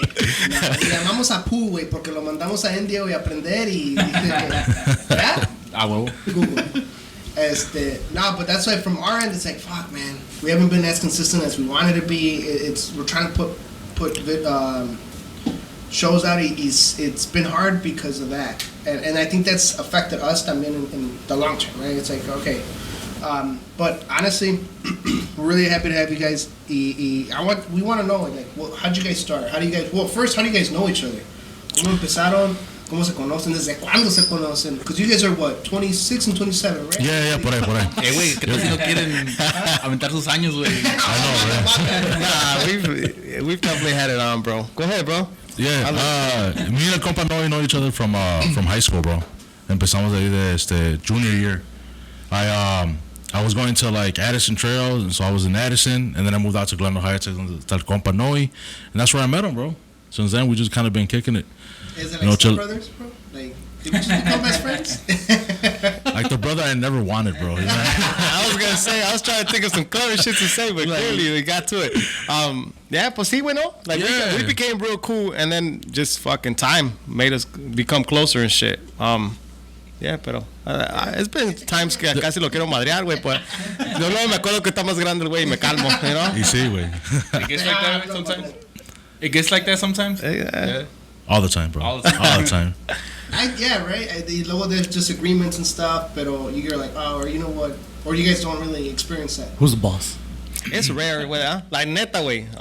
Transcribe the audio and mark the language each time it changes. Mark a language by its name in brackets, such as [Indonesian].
[Spanish] Le llamamos a Pooh, güey, porque lo mandamos a India, güey, a aprender y ¿verdad? [English] Ah, well. Google. No, but that's why from our end it's like, fuck, man, we haven't been as consistent as we wanted to be. We're trying to put shows out. It's been hard because of that, and I think that's affected us también in the long term, right? It's like, okay, but honestly, we're really happy to have you guys. We want to know, like, well, how'd you guys start? How do you guys know each other? [Spanish] ¿Cómo empezaron? ¿Cómo se conocen? ¿Desde cuándo se conocen? [English] Because you guys are, what, 26 and 27, right? [Spanish] Yeah, por ahí. Güey, ¿qué tal si no quieren aventar sus años, güey? [English] I know, Nah, we've definitely had it on, bro. Go ahead, bro. Yeah, me and el compa know each other from high school, bro. [Spanish] Empezamos ahí de junior year. [English] I was going to like Addison Trail, and so I was in Addison, and then I moved out to Glendale Heights to el compa Noe, and that's where I met him, bro. Since then, we just kind of been kicking it. Is it like step brothers, bro? Like, did we just become best friends? Like the brother I never wanted, bro. You know? I was gonna say, I was trying to think of some clever shit to say, but clearly we got to it. [Spanish] Yeah, pues sí, bueno. Like, [English] yeah. we became real cool, and then just fucking time made us become closer and shit. [Spanish] Yeah, pero [English] it's been times [Spanish] que casi lo quiero madrear, güey, pues. Yo luego me acuerdo que está más grande el güey y me calmo, [English] you know? [Spanish] Y sí, güey. [English] It gets like that sometimes. It gets like that sometimes. Yeah. All the time, bro. All the time. Yeah, right. Luego there's disagreements and stuff, pero you're like, oh, or you know what? Or you guys don't really experience that. Who's the boss? It's rare, güey, huh? Like, neta, güey.